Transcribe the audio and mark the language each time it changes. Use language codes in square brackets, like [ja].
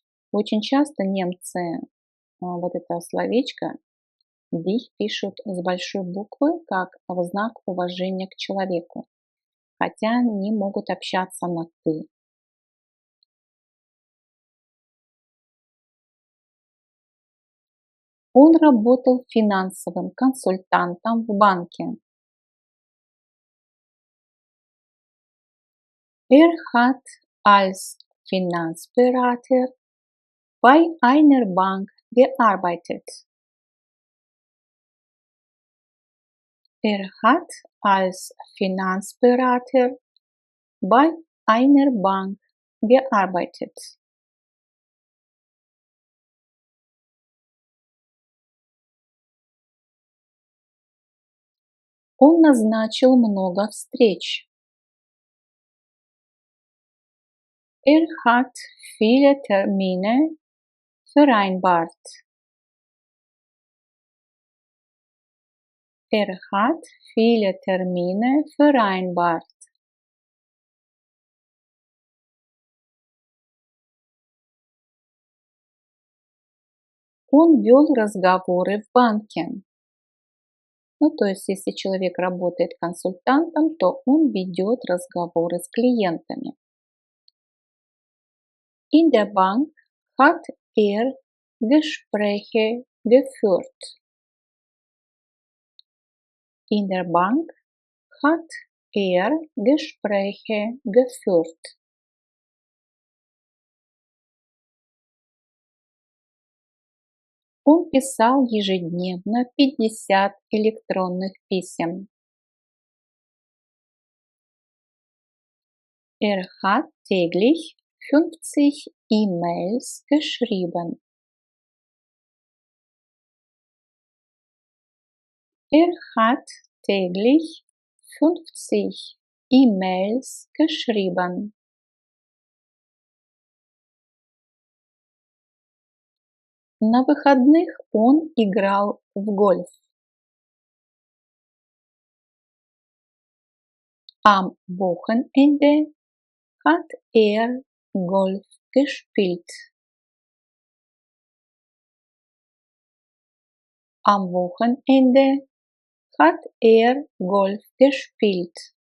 [ru] Очень часто немцы вот это словечко dich пишут с большой буквы как в знак уважения к человеку, хотя они могут общаться на ты. Он работал финансовым консультантом в банке. [de] Er hat als Finanzberater bei einer Bank gearbeitet. Er hat als Finanzberater bei einer Bank gearbeitet. [ru] Он назначил много встреч. [de] Er hat viele Termine vereinbart. Er hat viele Termine vereinbart. [ru] Он вел разговоры в банке. Ну, то есть, если человек работает консультантом, то он ведет разговоры с клиентами. [de] In der Bank hat er Gespräche geführt. In der Bank hat er Gespräche geführt. [ru] Он писал ежедневно 50 электронных писем. [de] Er hat täglich 50 E-Mails geschrieben. Er hat täglich 50 E-Mails geschrieben. [ru] На выходных он играл в гольф. [de] Am Wochenende hat er Golf gespielt. Am Wochenende hat er Golf gespielt.